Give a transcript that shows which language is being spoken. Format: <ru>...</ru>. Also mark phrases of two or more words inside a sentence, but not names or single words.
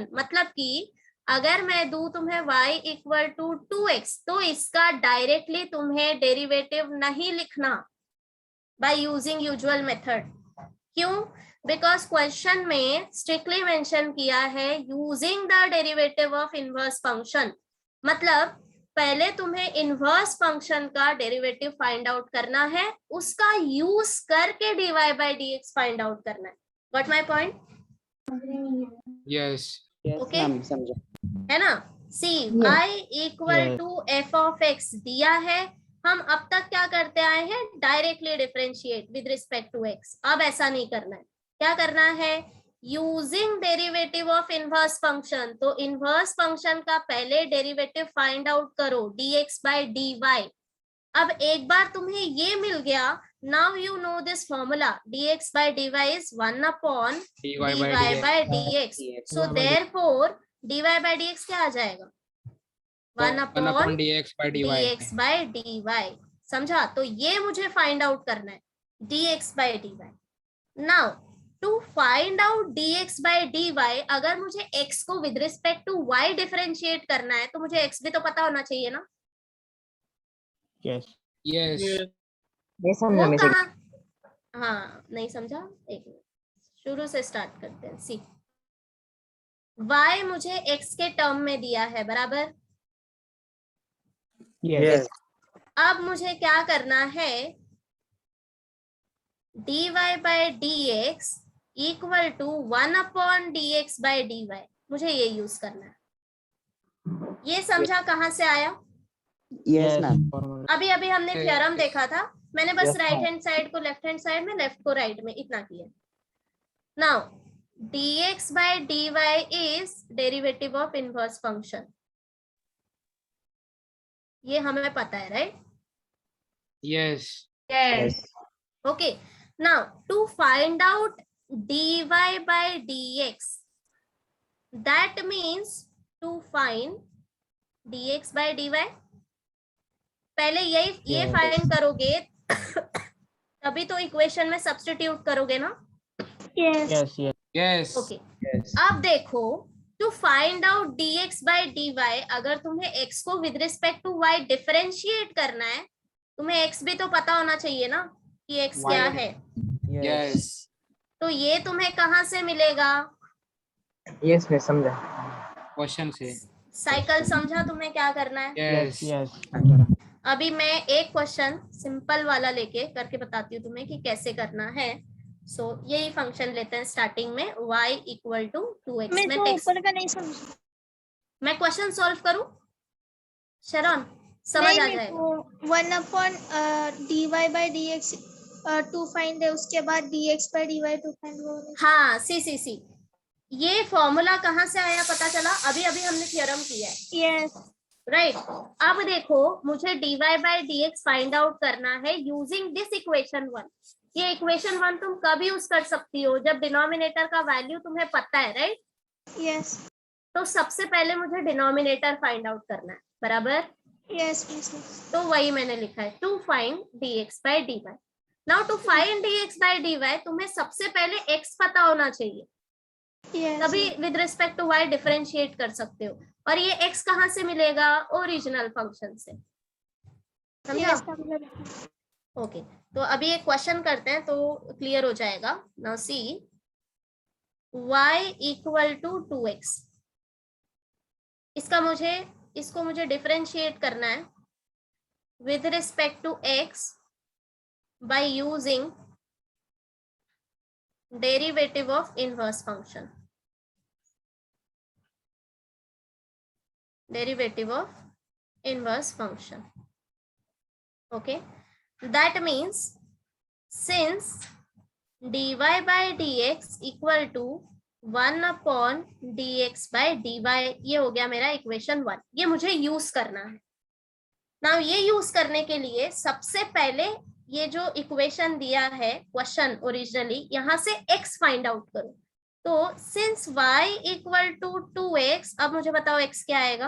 <hi>मतलब कि अगर मैं दूं तुम्हें y</hi> <en>equal to</en> <hi>2x, तो इसका डायरेक्टली तुम्हें डेरिवेटिव नहीं लिखना</hi> <en>by using usual method.</en> <hi>क्यों?</hi> <en>because question में strictly mention</en> <hi>किया है</hi> <en>using the derivative of inverse function.</en> <hi>मतलब पहले तुम्हें</hi> <en>inverse function</en> <hi>का</hi> <en>derivative find out</en> <hi>करना है, उसका यूज करके</hi> <en>dy by dx find out</en> <hi>करना है।</hi> <en>got my point?</en> <hi>यस। यस Okay. मैम, समझा। है ना? सी y</hi> <en>equal to f of x</en> <hi>दिया है, हम अब तक क्या करते आए हैं?</hi> <en>directly differentiate with respect to x.</en> <hi>अब ऐसा नहीं करना है, क्या करना है?</hi> <en>using derivative of inverse function.</en> <hi>तो</hi> <en>inverse function</en> <hi>का पहले</hi> <en>derivative find out</en> <hi>करो, dx by dy। अब एक बार तुम्हें ये मिल गया,</hi> <en>now you know this formula, dx by dy is 1 upon</en> <hi>dy dy by dx।</hi> <en>so therefore</en> <hi>dy by dx क्या आ जाएगा? 1 upon dx by dy। समझा? तो ये मुझे फाइंड आउट करना है, dx by dy।</hi> <en>now to find out dx by dy,</en> <hi>अगर मुझे x को</hi> <en>with respect to y</en> <hi>डिफरेंशिएट करना है तो मुझे x भी तो पता होना चाहिए ना? Yes. यस। नहीं समझा वो मैं कहाँ? हाँ, नहीं समझा? एक मिनट, शुरू से स्टार्ट करते हैं। सी y मुझे x के टर्म में दिया है, बराबर? Yes. अब मुझे क्या करना है?</hi> <en>dy by dx equal to 1 upon dx by dy,</en> <hi>मुझे ये यूज करना है। ये समझा कहाँ से आया?</hi> <en>yes ma'am.</en> <hi>Formula. अभी अभी हमने थ्योरम देखा था, मैंने बस Yes, राइट ma'am.</hi> <en>hand side</en> <hi>को</hi> <en>left hand side</en> <hi>में, लेफ्ट को राइट में, इतना किया।</hi> <en>now dx by dy is derivative of inverse function,</en> <hi>ये हमें पता है,</hi> <en>राइट?</en> <hi>यस। यस।</hi> <en>Okay, now to find out dy by dx, that means to find dx by dy,</en> <hi>पहले ये Yes. फाइंड करोगे तभी तो इक्वेशन में सब्स्टिट्यूट करोगे ना? Yes.</hi> <en>Yes. Yes.</en> <hi>यस। ओके, अब देखो,</hi> <en>to find out dx by dy,</en> <hi>अगर तुम्हें x को</hi> <en>with respect to y</en> <hi>डिफरेंशिएट करना है, तुम्हें x भी तो पता होना चाहिए ना कि x क्या है। यस। तो ये तुम्हें कहाँ से मिलेगा? यस मैं समझा। क्वेश्चन से। साइकिल समझा तुम्हें क्या करना है? यस यस अभी मैं एक क्वेश्चन सिंपल वाला लेके करके बताती हूँ तुम्हें कि कैसे करना है। सो यही फंक्शन लेते हैं स्टार्टिंग में, y</hi> <en>equal to</en> <hi>2x। मैं तो ऊपर का नहीं समझ। मैं क्वेश्चन सॉल्व करूं शरण, समझ नहीं आ मेरे जाएगा। को 1/dy by dx</hi> <en>to find</en> <hi>है, उसके बाद dx by dy</hi> <en>to find</en> <hi>वो है। हाँ सी ये फॉर्मूला कहाँ से आया पता चला? अभी अभी हमने थ्योरम किया है, यस राइट। अब देखो मुझे dy by dx</hi> <en>find out</en> <hi>करना है</hi> <en>using this equation</en> <hi>1। ये इक्वेशन 1 तुम कब यूज कर सकती हो? जब डिनोमिनेटर का वैल्यू तुम्हें पता है, राइट। यस तो सबसे पहले मुझे डिनोमिनेटर फाइंड आउट करना है, बराबर।</hi> <en>yes yes</en> <hi>तो वही मैंने लिखा है,</hi> <en>to find dx by dy. now to find dx by dy</en> <hi>तुम्हें सबसे पहले x पता होना चाहिए, तभी</hi> <en>with respect to y</en> <hi>डिफरेंशिएट कर सकते हो। और ये x कहाँ से मिलेगा? ओरिजिनल फंक्शन से, समझा? ओके तो अभी एक क्वेश्चन करते हैं तो क्लियर हो जाएगा।</hi> <en>now see y equal to 2x,</en> <hi>इसको मुझे डिफरेंशिएट करना है</hi> <en>with respect to x by using derivative of inverse function, okay, that means since dy by dx equal to 1 upon dx by dy,</en> <hi>ये हो गया मेरा इक्वेशन 1। ये मुझे यूज करना है। नाउ ये यूज करने के लिए सबसे पहले ये जो इक्वेशन दिया है क्वेश्चन ओरिजिनली, यहाँ से x फाइंड आउट करो। तो</hi> <en>since y equal to 2x,</en> <hi>अब मुझे बताओ x क्या आएगा?</hi>